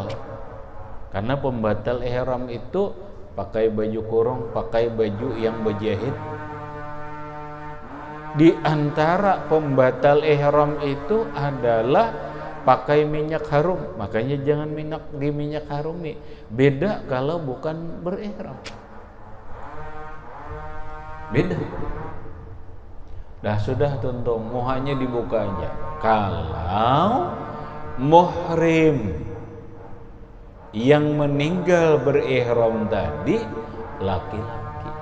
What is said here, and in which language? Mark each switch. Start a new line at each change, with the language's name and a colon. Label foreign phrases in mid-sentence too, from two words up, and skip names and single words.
Indonesian: Karena pembatal ihram itu pakai baju kurung, pakai baju yang berjahit. Di antara pembatal ihram itu adalah pakai minyak harum.
Banjar: Makanya jangan minyak harumi.
Indonesian: Beda kalau bukan berihram. Beda.
Banjar: Dah sudah tuntung, muhanya dibuka aja.
Indonesian: Kalau muhrim yang meninggal berihram tadi laki-laki.